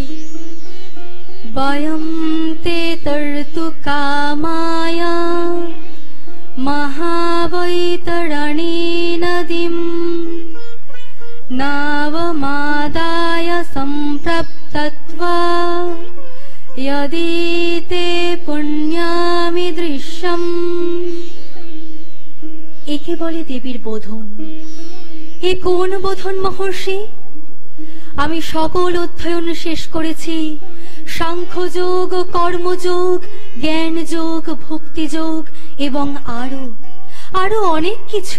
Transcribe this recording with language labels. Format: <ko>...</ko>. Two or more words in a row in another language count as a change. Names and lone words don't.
<sa>বয়ম তে তর্তু কামায়া মহাবৈতরণী নদীম নাবমাদায় সম্প্রপ্তত্বা यदि ते पुण्यामि दृश्यम।</sa> <bn>একে বলে দেবীর বোধন। এ কোন বোধন মহর্ষি? আমি সকল অধ্যয়ন শেষ করেছি, সাংখ্যযোগ, কর্মযোগ, জ্ঞান যোগ, ভক্তি যোগ এবং আরো আরো অনেক কিছু।</bn>